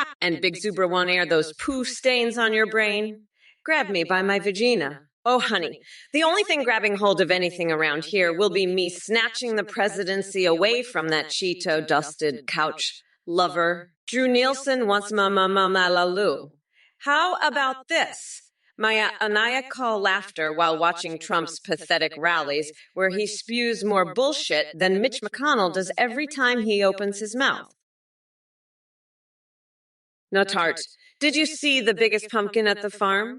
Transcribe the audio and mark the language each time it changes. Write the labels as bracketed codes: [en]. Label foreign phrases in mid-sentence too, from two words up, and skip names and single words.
[en] And Big Zubra won't air those poo stains on your brain. Grab me by my vagina. Oh, honey, the only thing grabbing hold of anything around here will be me snatching the presidency away from that Cheeto-dusted couch lover. Drew Nielsen wants ma-ma-ma-ma-la-loo. How about this? My maniacal laughter while watching Trump's pathetic rallies, where he spews more bullshit than Mitch McConnell does every time he opens his mouth. No, Tart, did you see the biggest pumpkin at the farm?